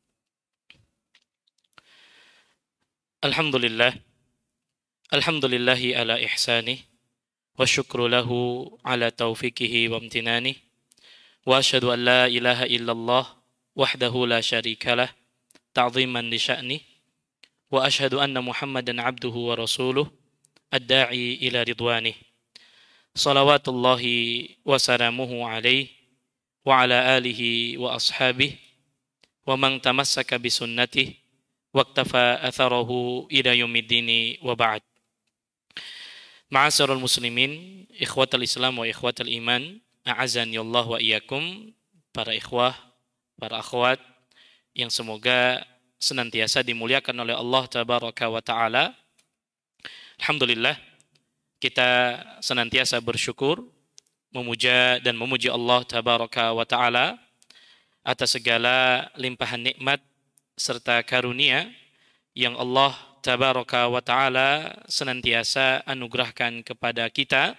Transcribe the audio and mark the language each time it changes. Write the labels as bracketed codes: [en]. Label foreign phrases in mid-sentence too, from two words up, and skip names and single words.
[ar] الحمد لله. الحمد لله على إحسانه. والشكر له على توفيقه وامتنانه. وأشهد أن لا إله إلا الله وحده لا شريك له تعظيما لشأنه. وأشهد أن محمدا عبده ورسوله الداعي إلى رضوانه. صلوات الله وسلامه عليه وعلى آله وأصحابه ومن تمسك بسنته واقتفى أثره إلى يوم الدين وبعد. معاشر المسلمين، إخوة الإسلام وإخوة الإيمان، أعزني الله وإياكم, [id] para ikhwah, para akhwat yang semoga senantiasa dimuliakan oleh Allah [ar] تبارك وتعالى. [id] Alhamdulillah, kita senantiasa bersyukur, memuja dan memuji Allah [ar] تبارك وتعالى [id] atas segala limpahan nikmat serta karunia yang Allah [ar] تبارك وتعالى [id] senantiasa anugerahkan kepada kita.